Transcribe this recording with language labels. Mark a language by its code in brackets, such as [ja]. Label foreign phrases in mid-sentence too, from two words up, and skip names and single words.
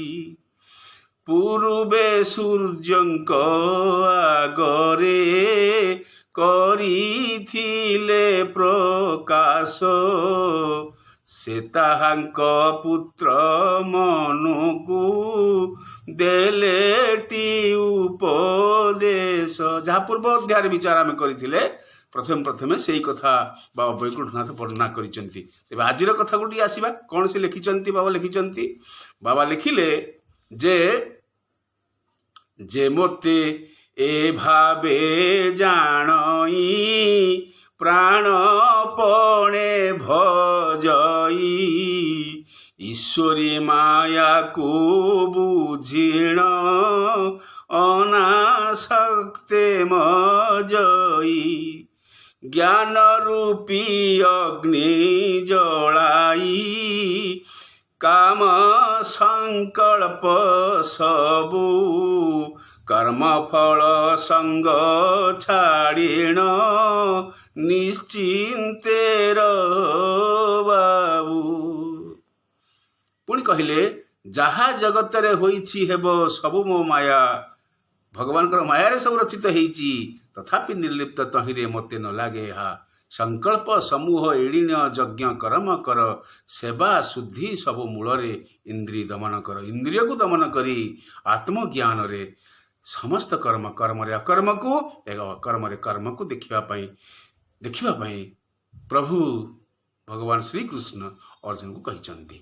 [or] ପୂର୍ବେ ସୂର୍ଯ୍ୟଙ୍କ ଆଗରେ କରିଥିଲେ ପ୍ରକାଶ, ସେ ତାହାଙ୍କ ପୁତ୍ର ମନୁକୁ ଦେଲେଟି ଉପଦେଶ। ଯାହା ପୂର୍ବ ଅଧ୍ୟାୟ ବିଚାର ଆମେ କରିଥିଲେ ପ୍ରଥମ ସେ କଥା ବାବା ବୈକୁଣ୍ଠନାଥ ବର୍ଣ୍ଣନା କରିଛନ୍ତି। ତେବେ ଆଜିର କଥା ଗୋଟି ଆସିବା କଣ ସେ ଲେଖିଛନ୍ତି ବାବା ଲେଖିଛନ୍ତି। ବାବା ଲେଖିଲେ ଯେ ମୋତେ ଏ ଭାବେ ଜାଣଇ, ପ୍ରାଣପଣେ ଭଜଇ, ଈଶ୍ୱରୀ ମାୟା କୁ ବୁଝିଣ ଅନାସକ୍ତେ ମଜଇ। ଜ୍ଞାନ ରୂପୀ ଅଗ୍ନି ଜଳାଇ, କାମ ସଙ୍କଳ୍ପ ସବୁ, କର୍ମ ଫଳ ସଙ୍ଗ ଛାଡ଼ିଣ ନିଶ୍ଚିନ୍ତେ ବାବୁ। ପୁଣି କହିଲେ ଯାହା ଜଗତ ରେ ହୋଇଛି ହେବ ସବୁ ମୋ ମାୟା, ଭଗବାନ ମାୟା ରେ ସବୁ ରଚିତ ହୋଇଛି, ତଥାପି ନିର୍ଲିପ୍ତ ତହିଁରେ ମତେ ନ ଲାଗେ ହା। ସଙ୍କଳ୍ପ ସମୂହ ଏଡ଼ିଣ ଯଜ୍ଞ କର୍ମ କର, ସେବା ଶୁଦ୍ଧି ସବୁ ମୂଳ ରେ ଇନ୍ଦ୍ରିୟ ଦମନ କର। ଇନ୍ଦ୍ରିୟ କୁ ଦମନ କରି ଆତ୍ମଜ୍ଞାନ ରେ ସମସ୍ତ କର୍ମ, କର୍ମ ରେ ଅକର୍ମ କୁ ଏବଂ ଅକର୍ମ ରେ କର୍ମ କୁ ଦେଖିବା ପାଇଁ ପ୍ରଭୁ ଭଗବାନ ଶ୍ରୀ କୃଷ୍ଣ ଅର୍ଜୁନ କୁ କହିଛନ୍ତି।